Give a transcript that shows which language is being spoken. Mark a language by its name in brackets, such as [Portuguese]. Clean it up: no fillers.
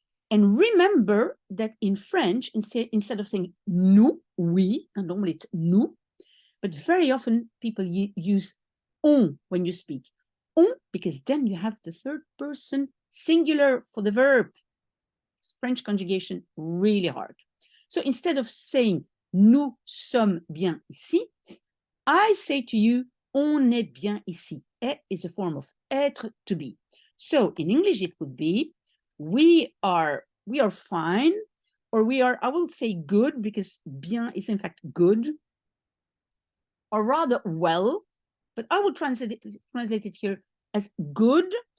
[English] And remember that in French, instead of saying nous, we, and normally it's nous, but very often people use on when you speak. On, because then you have the third person singular for the verb. French conjugation really hard. So instead of saying [French] nous sommes bien ici, [English] I say to you [French] on est bien ici. [English] Est is a form of être, to be. So in English it would be we are fine, or we are, I will say good, because bien is in fact good, or rather well, but I will translate it here as good.